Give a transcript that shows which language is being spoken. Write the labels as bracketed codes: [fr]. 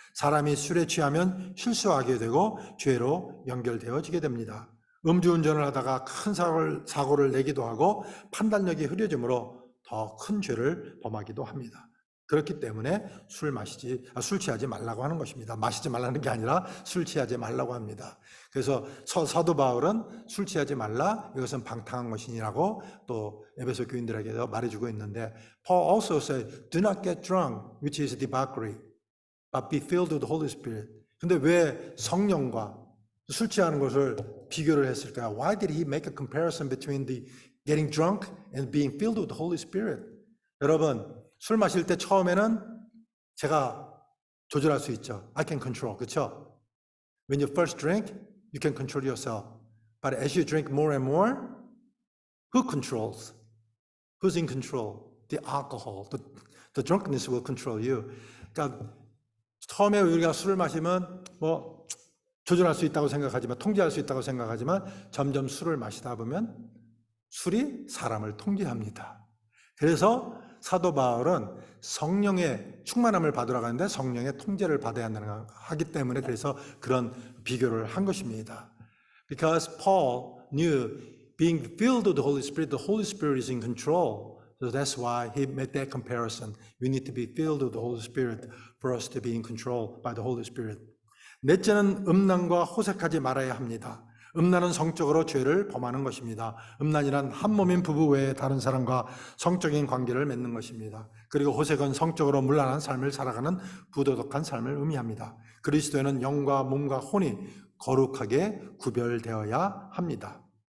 [ko] 사람이 술에 취하면 실수하게 되고 죄로 연결되어지게 됩니다. 음주운전을 하다가 큰 사고를 내기도 하고 판단력이 흐려지므로 더 큰 죄를 범하기도 합니다. 그렇기 때문에 술 취하지 말라고 하는 것입니다. 마시지 말라는 게 아니라 술 취하지 말라고 합니다. 그래서 사도 바울은 술 취하지 말라, 이것은 방탕한 것이라고 또 에베소 교인들에게도 말해주고 있는데, [en] Paul also said, do not get drunk, which is debauchery, but be filled with the Holy Spirit. [ko] 근데 왜 성령과 술 취하는 것을 비교를 했을까요? [en] Why did he make a comparison between the getting drunk and being filled with the Holy Spirit? [ko] 여러분, 술 마실 때 처음에는 제가 조절할 수 있죠. [en] I can control, [ko] 그렇죠? [en] When you first drink, you can control yourself. But as you drink more and more, who controls? Who's in control? The alcohol. The drunkenness will control you. [ko] 그러니까 처음에 우리가 술을 마시면 조절할 수 있다고 생각하지만, 통제할 수 있다고 생각하지만 점점 술을 마시다 보면 술이 사람을 통제합니다. 그래서 사도 바울은 성령의 충만함을 받으러 가는데 성령의 통제를 받아야 하기 때문에 그래서 그런 비교를 한 것입니다. [en] Because Paul knew being filled with the Holy Spirit is in control. So that's why he made that comparison. We need to be filled with the Holy Spirit for us to be in control by the Holy Spirit. [ko] 넷째는 음란과 호색하지 말아야 합니다. 음란은 성적으로 죄를 범하는 것입니다. 음란이란 한 몸인 부부 외에 다른 사람과 성적인 관계를 맺는 것입니다. 그리고 호색은 성적으로 문란한 삶을 살아가는 부도덕한 삶을 의미합니다. 그리스도에는 영과 몸과 혼이 거룩하게 구별되어야 합니다.